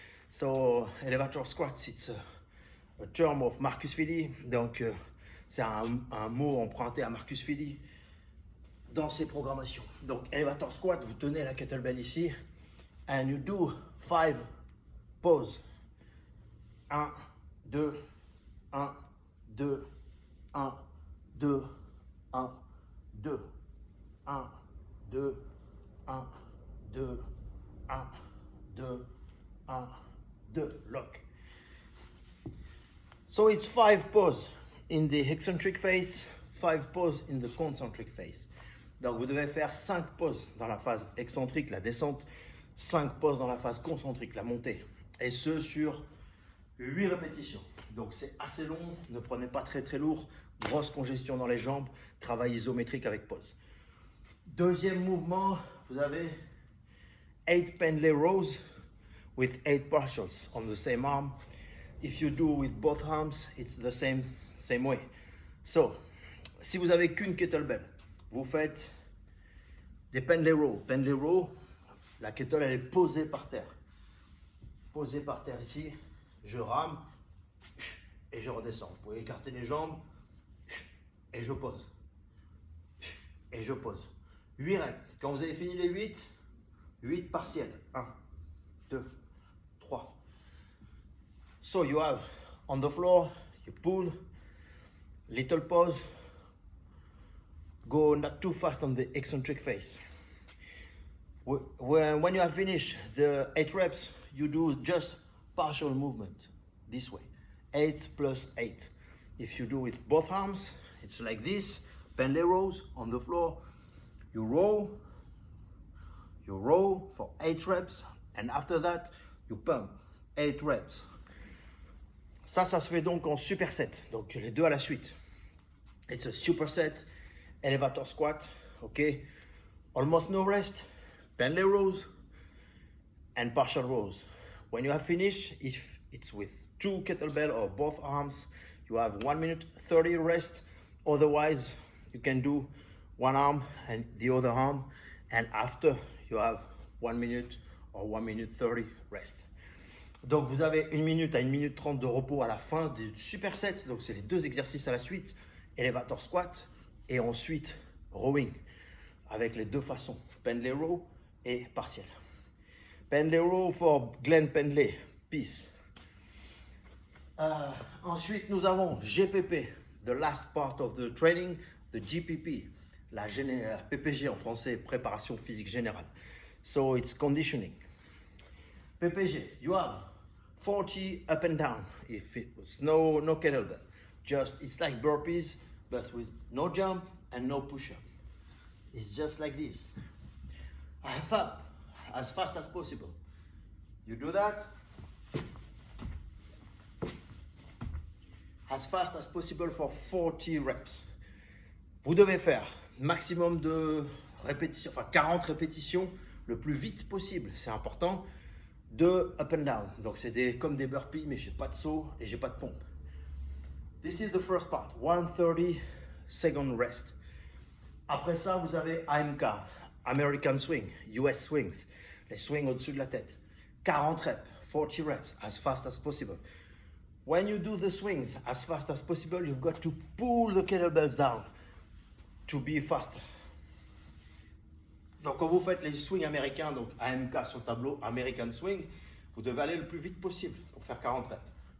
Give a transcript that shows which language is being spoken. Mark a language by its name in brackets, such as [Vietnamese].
[English] So elevator squats, it's a term of Marcus Filly. [French] Donc c'est un mot emprunté à Marcus Filly dans ses programmations. Donc elevator squat, vous tenez la kettlebell ici [English] and you do 5 poses. 1, 2, 1, 2, 1, 2, 1, 2, 1, 2, 1, 2, 1, 2, 1, 2, lock. So it's 5 poses in the eccentric phase, 5 poses in the concentric phase. [French] Donc vous devez faire 5 poses dans la phase excentrique, la descente, 5 poses dans la phase concentrique, la montée. Et ce sur 8 répétitions. Donc c'est assez long, ne prenez pas très lourd, grosse congestion dans les jambes, travail isométrique avec pause. Deuxième mouvement, vous avez 8 pendlay rows [English] with 8 partials on the same arm. If you do with both arms, it's the same way. [French] So, si vous avez qu'une kettlebell, vous faites des pendlay row. Pendlay row, la kettle elle est posée par terre. Posée par terre ici, je rame et je redescends. Vous pouvez écarter les jambes et je pose. Et je pose. 8 reps. Quand vous avez fini les 8 partiels. 1, 2, 3. [English] So you have on the floor, you pull, little pause, go not too fast on the eccentric phase. When you have finished the 8 reps, you do just partial movement this way. 8 plus 8. If you do with both arms, it's like this, pendlay rows on the floor. You row for 8 reps, and after that, you pump 8 reps. [French] Ça se fait donc en superset, donc les deux à la suite. [English] It's a superset, elevator squat, okay? Almost no rest, pendlay rows, and partial rows. When you have finished, if it's with 2 kettlebell or both arms, you have 1 minute 30 rest. Otherwise, you can do one arm and the other arm, and after you have 1 minute or 1 minute 30 rest. [French] Donc vous avez 1 minute à 1 minute 30 de repos à la fin du superset. Donc c'est les 2 exercices à la suite, elevator squat et ensuite rowing avec les 2 façons, pendlay row et partiel. [English] Pendlay row for Glenn Pendlay, peace. [French] Ensuite nous avons GPP, [English] the last part of the training, the GPP, [French] la PPG en français, préparation physique générale. [English] So it's conditioning. PPG, you have 40 up and down. If it was no kettlebell, just it's like burpees, but with no jump and no push-up. It's just like this. Half up, as fast as possible. You do that as fast as possible for 40 reps. [French] Vous devez faire maximum de répétitions, enfin 40 répétitions le plus vite possible, c'est important. De up and down, donc c'est comme des burpees, mais j'ai pas de saut et j'ai pas de pompe. [English] This is the first part, 130 second rest. [French] Après ça, vous avez AMK, American Swing, US Swings, les swings au-dessus de la tête. [English] 40 reps, 40 reps, as fast as possible. When you do the swings as fast as possible, you've got to pull the kettlebells down to be faster. [French] Donc quand vous faites les swings américains, donc AMK sur le tableau, American Swing, vous devez aller le plus vite possible pour faire 40 reps.